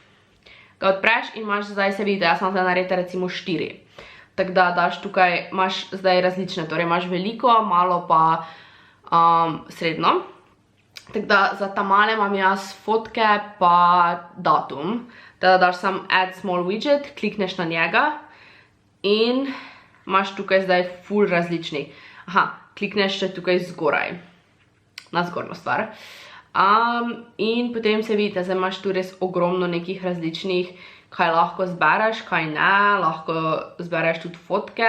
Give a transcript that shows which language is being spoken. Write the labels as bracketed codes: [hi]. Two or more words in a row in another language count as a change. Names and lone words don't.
[sl] Ga odpreš in imaš zdaj, se vidite, jaz sem zdaj naredila recimo 4. Tako da daš tukaj, imaš zdaj različne, torej imaš veliko, malo pa srednjo. Tako da za ta male imam jaz fotke pa datum. Tako da daš sam [en] add small widget, [sl] klikneš na njega in imaš tukaj zdaj ful različnih. Aha, klikneš še tukaj zgoraj, na zgornjo stvar. In potem se vidite, zdaj imaš tu res ogromno nekih različnih, kaj lahko zbereš, kaj ne, lahko zbereš tudi fotke.